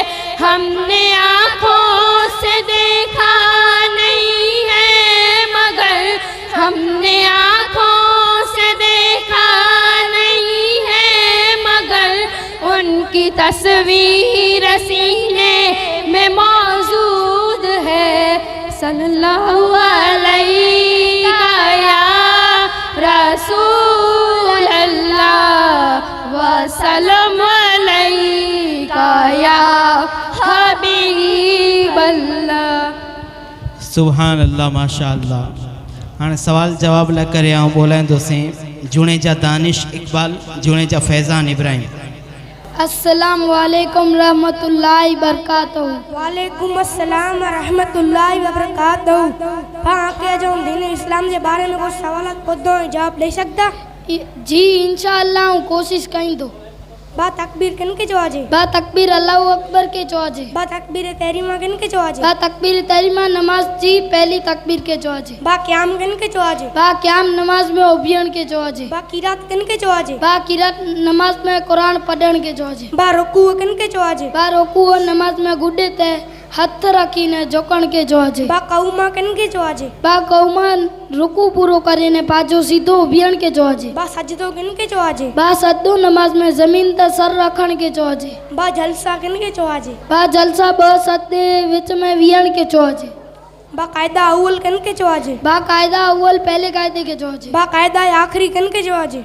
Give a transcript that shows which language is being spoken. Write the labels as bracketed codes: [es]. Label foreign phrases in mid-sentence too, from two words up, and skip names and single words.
[hi] हमने आँखों से देखा नहीं है मगर, हमने आँखों से देखा नहीं है मगर, उनकी तस्वीर सीने में मौजूद है। [ar] صلى الله عليه يا رسول الله وسلم عليك يا حبيب الله. سبحان الله ما شاء الله. [sd] हाँ सवाल जवाब लाइ करे आऊं ॿोलाईंदोसीं जुणेजा दानिश इकबाल, जुणेजा फैज़ान इब्राहिम। [ar] السلام عليكم رحمة الله بركاته. وعليكم السلام رحمة الله وبركاته. [hi] हाँ के जो दीन इस्लाम के बारे में कुछ सवाल पुछो जवाब दे सकता? [sd] जी इंशाअल्लाह हूँ कोशिश कईंदो। बा तकबीर किन के चवाजे? बा तकबीर अल्लाहु अकबर के चवाजे। बा तकबीर तहरीमा किन के चवाजे? बा तकबीर तहरीमा नमाज जी पहली तकबीर के चवाजे। बा क़याम किन के चवाजे? बा क़याम नमाज में उभियण के चवाजे। बा क़िरात किन के चवाजे? बा क़िरात नमाज में कुरान पढ़ण के चवाजे। बा रुकू किन के चवाजे? बा रुकू नमाज में गुडे ते हथ रखीने झुकण के चवाजे। बा कौमा किन के चवाजे? बा कौमा रुकू पूरो करीने पाजो सीधो उभियण के चवाजे। बा सजदो किन के चवाजे? बा सजदो नमाज में जमीन ते सर रखण के चवाजे। बा जलसा किन के चवाजे? बा जलसा ब सदे विच में वियण के चवाजे। बा कायदा अव्वल किन के चवाजे? बा कायदा अव्वल पहले कायदे के चवाजे। बा कायदा आखिरी किन के चवाजे?